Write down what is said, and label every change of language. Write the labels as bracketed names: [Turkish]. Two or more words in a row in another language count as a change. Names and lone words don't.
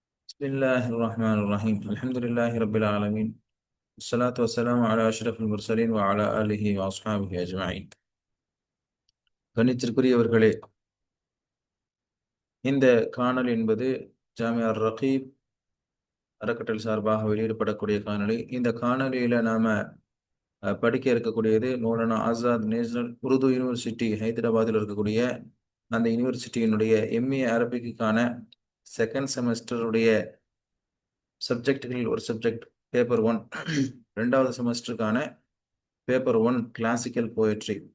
[Arabic] بسم الله الرحمن الرحيم الحمد لله رب العالمين والصلاة والسلام على أشرف المرسلين وعلى آله وأصحابه أجمعين. [Tamil] கணித்திற்குரியவர்களே, இந்த காணொளி என்பது ஜாமியா ரகீப் அறக்கட்டளை சார்பாக வெளியிடப்படக்கூடிய காணொளி. இந்த காணொளியில் நாம படிக்க இருக்கக்கூடியது மௌலானா ஆசாத் நேஷனல் உருது யூனிவர்சிட்டி ஹைதராபாத்தில் இருக்கக்கூடிய அந்த யூனிவர்சிட்டியினுடைய எம்ஏ அரபிக்குக்கான [English] second semester [Tamil] சப்ஜெக்டுகளில் ஒரு [English] subject paper [Tamil] 1, ரெண்டாவது செமஸ்டருக்கான பேப்பர் 1 [English] classical poetry.